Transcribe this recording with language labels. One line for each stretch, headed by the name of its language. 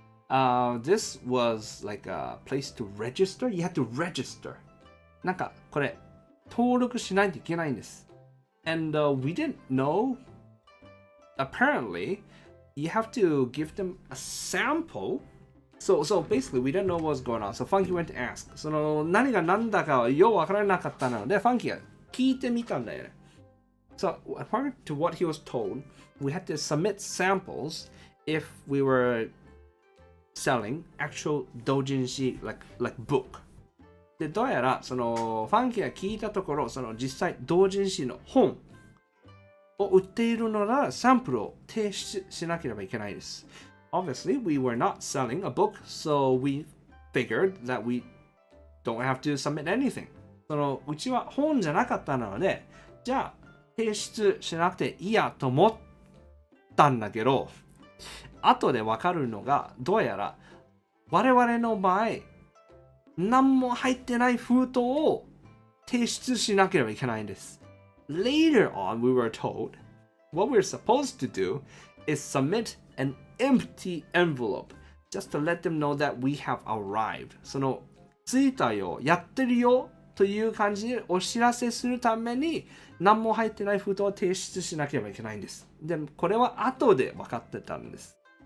English: This was like a place to register. You had to register.
Japanese: なんかこれ登録しないといけないんです。
English: And we didn't know. Apparently, you have to give them a sample. So basically, we didn't know what was going on. So Funky went to ask.
Japanese: その何が何だかよくわからなかったので、Funky が聞いてみたんだよね。
English: So according to what he was told, we had to submit samples if we were selling actual 同人誌 like book.
Japanese: でどうやらそのファンキーが聞いたところその実際同人誌の本を売っているのならサンプルを提出しなければいけないです。
English: Obviously, we were not selling a book, so we figured that we don't have to submit anything.
Japanese: そのうちは本じゃなかったので、じゃあ提出しなくていいやと思ったんだけど、後でわかるのがどうやら我々の場合何も入ってない封筒を提出しなければいけないんです。
English: Later on, we were told what we're supposed to do is submit an empty envelope just to let them know that we have arrived.
Japanese: その着いたよ、やってるよという感じでお知らせするために何も入ってない封筒を提出しなければいけないんです。でもこれは後で分かってたんです。